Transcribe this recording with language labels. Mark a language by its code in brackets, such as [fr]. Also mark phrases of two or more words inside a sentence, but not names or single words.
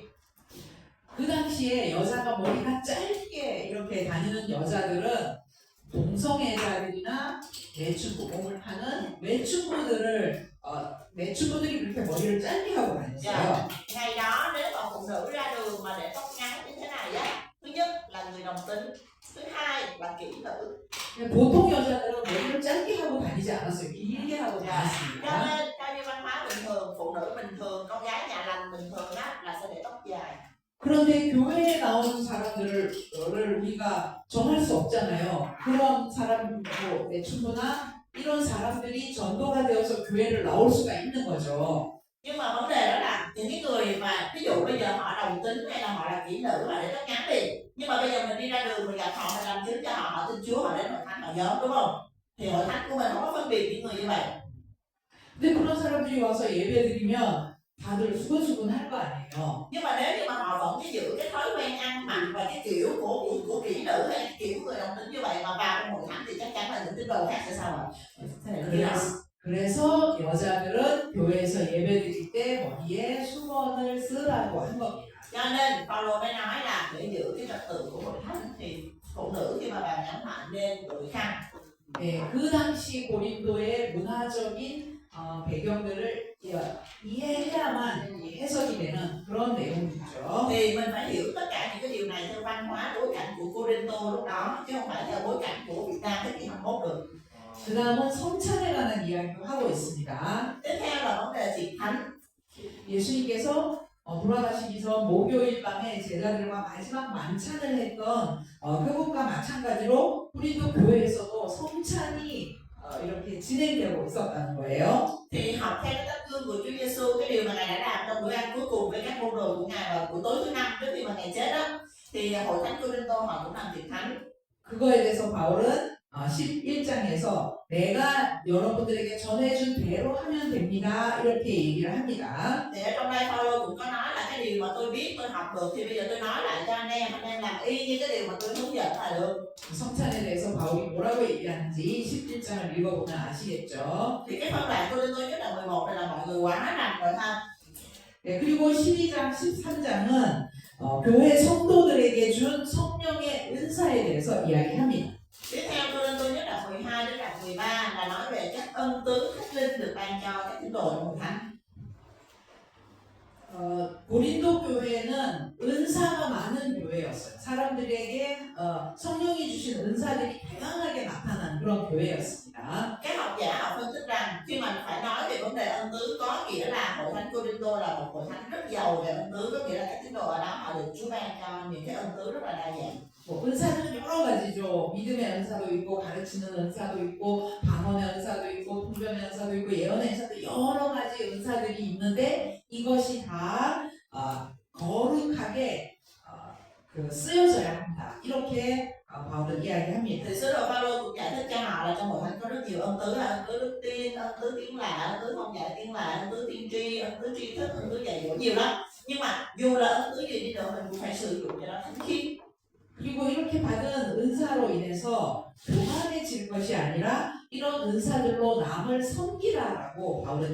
[ko] 그 당시에 여자가 머리가 짧게 이렇게 다니는 여자들은 동성애자들이나 매춘부공을 하는 매춘부들이 그렇게 머리를 짧게 하고 다녔어요. [vi] Ngày đó nếu mà phụ nữ ra đường mà để tóc ngắn như thế này á, thứ nhất là người đồng tính, Thứ hai là kỹ nữ. [ko] 보통 여자들은 머리를 짧게 하고 다니지 않았어요. 길게 하고 Cho 다녔습니다. [vi] nên theo như văn hóa bình thường, phụ nữ bình thường, con gái nhà lành bình thường á là sẽ để tóc dài. [ko] 그런데 교회에 나오는 사람들을 우리가 정할 수 없잖아요. 그런 사람, 뭐, 내친구나 이런 사람들이 전도가 되어서 교회를 나올 수가 있는 거죠. [vi] Nhưng mà vấn đề đó là những cái người mà ví dụ bây giờ họ đồng tính hay là họ là kỹ nữ mà để tóc ngắn đi, nhưng mà bây giờ mình đi ra đường mình gặp họ, mình làm chứng cho họ, họ tin Chúa, họ đến hội thánh họ nhóm, đúng không? Thì hội thánh của mình không có phân biệt những người như vậy. [ko] 근데 그런 사람들이 와서 예배 드리면 다들 수근수근 할 거 아니에요. [vi] Nhưng mà nếu như mà họ vẫn cái giữ cái thói quen ăn mặc và cái kiểu của kỹ nữ hay cái kiểu người đồng tính như vậy mà vào trong hội thánh thì chắc chắn là những tín đồ khác sẽ sao ạ? Thế này như nào? [ko] 그래서 여자들은 교회에서 예배 드릴 때 머리에 수건을 쓰라고 한 겁니다. [vi] Cho nên Paulo mới nói là để giữ cái trật tự của hội thánh thì phụ nữ khi mà vào nhóm họp nên đội khăn. [ko] 네, 그 당시 고린도의 문화적인 배경들을 이해해야만 해석이 되는 그런 내용이죠. [vi] Thì mình phải hiểu tất cả những cái điều này theo văn hóa bối cảnh của Cô-rin-tô lúc đó chứ không phải theo bối cảnh của Việt Nam thế kỷ 21 được. [ko] 그 다음은 성찬에 관한 이야기도 하고 있습니다. [vi] Tiếp theo là vấn đề tiệc thánh. [ko] 예수님께서 돌아가시기 전 목요일 밤에 제자들과 마지막 만찬을 했던 그것과 마찬가지로 우리도 교회에서도 성찬이 이렇게 진행되고 있었다는 거예요. [vi] Thì học theo cái tấm gương của Chúa Giêsu, cái điều mà Ngài đã làm trong bữa ăn cuối cùng với các môn đồ của Ngài vào buổi tối thứ năm trước khi mà Ngài chết đó, thì hội thánh Cô-rin-tô họ cũng làm tiệc thánh. [ko] 그거에 대해서 바울은 11장에서 내가 여러분들에게 전해준 대로 하면 됩니다. 이렇게 얘기를 합니다. [vi] Thì ở trong đây Paulo cũng có nói là cái điều mà tôi biết, tôi học được thì bây giờ tôi nói lại cho anh em làm y như cái điều mà tôi hướng dẫn là được. [ko] 성찬에 대해서 바울이 뭐라고 얘기하는지 11장을 읽어보면 아시겠죠. [vi] Thì cái phân đoạn Cô-rin-tô nhất là 11 này là mọi người quá rành rồi ha. [ko] 네, 그리고 12장, 13장은 교회 성도들에게 준 성령의 은사에 대해서 이야기합니다. [vi] Tiếp theo Cô-rin-tô nhất là 12 đến là 13 là nói về các ân tứ thánh linh được ban cho các tín đồ trong hội thánh. [ko] 고린도 교회는 은사가 많은 교회였어요. 사람들에게 성령이 주신 은사들이 다양하게 나타난 그런 교회였습니다. [vi] Các học giả họ phân tích rằng khi mà phải nói về vấn đề ân tứ có nghĩa là hội thánh Cô-rin-tô là một hội thánh rất giàu về ân tứ, có nghĩa là các tín đồ ở đó họ được Chúa ban cho những cái ân tứ rất là đa dạng. [ko] 뭐 은사는 여러 가지죠. 믿음의 은사도 있고 가르치는 은사도 있고 방언의 은사도 있고 통변의 은사도 있고 예언의 은사도 여러 가지 은사들이 있는데 이것이 다 거룩하게 쓰여져야 한다. 이렇게 바울은 이야기합니다. [vi] Thì sứ đồ Phaolô cũng giải thích cho họ là trong hội thánh có rất nhiều ân tứ, là ân tứ đức tin, ân tứ tiếng lạ, ân tứ thông dạy tiếng lạ, ân tứ tiên tri, ân tứ tri thức, ân tứ dạy dỗ nhiều lắm. Nhưng mà dù là ân tứ gì đi nữa mình cũng phải sử dụng cho nó thánh khiết. [ko] 그리고 이렇게 받은 은사로 인해서 교만해질 것이 아니라 이런 은사들로 남을 섬기라라고 바울은